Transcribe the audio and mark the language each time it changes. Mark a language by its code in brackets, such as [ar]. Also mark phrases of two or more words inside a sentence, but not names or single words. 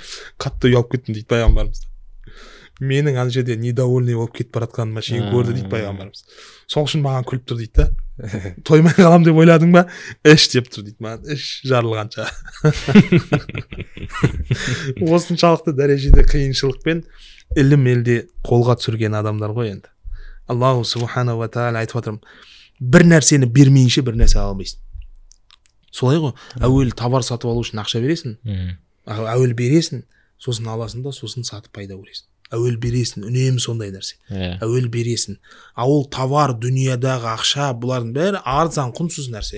[kk] Қатты ұялып кеттім дейді пайғамбарымыз. Менің ана жерде недовольный болып кетіп бара жатқаныма шейін көрді дейді пайғамбарымыз. Сол үшін маған күліп тұр дейді да. Тоймай қалам деп ойладың ба? Іш деп тұр дейді маған. Іш жарылғанша. Осыншалықты дәрежеде қиыншылықпен ілім елде қолға түсірген адамдар ғой енді. [ar] الله سبحانه وتعالى [kk] айтып отырмын. Бір нәрсені бермейінше бір нәрсе ала алмайсың. Солай ғой. Әуелі товар сатып алу үшін ақша бересің. Әуелі бересің, сосын аласың да, сосын сатып пайда көресің. Әуел бересің, үнемі сондай нәрсе. Әуел бересің. Ол товар, дүниядағы ақша, бұлардың бәрі арзан, құнсыз нәрсе.